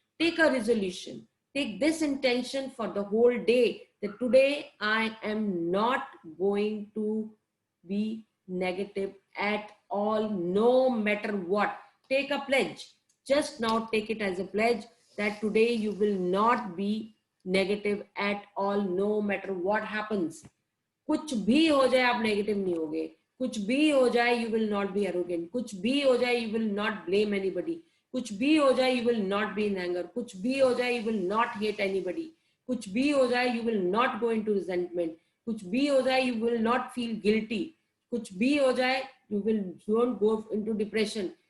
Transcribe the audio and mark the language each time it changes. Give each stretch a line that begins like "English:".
English: Take a resolution. Take this intention for the whole day, that today I am not going to be negative at all, no matter what. Take a pledge. Just now take it as a pledge that today you will not be negative at all, no matter what happens.
Hindi: कुछ भी हो जाए आप negative नहीं होगे. कुछ भी हो जाए
English: you will not be arrogant. कुछ भी हो जाए you will not blame anybody.
Hindi: कुछ भी हो जाए
English: you will not be in anger. कुछ भी हो जाए you will not hate anybody.
Hindi: कुछ भी हो जाए
English: you will not go into resentment. कुछ भी हो जाए you will not feel guilty.
Hindi: कुछ भी हो जाए
English: you won't go into depression.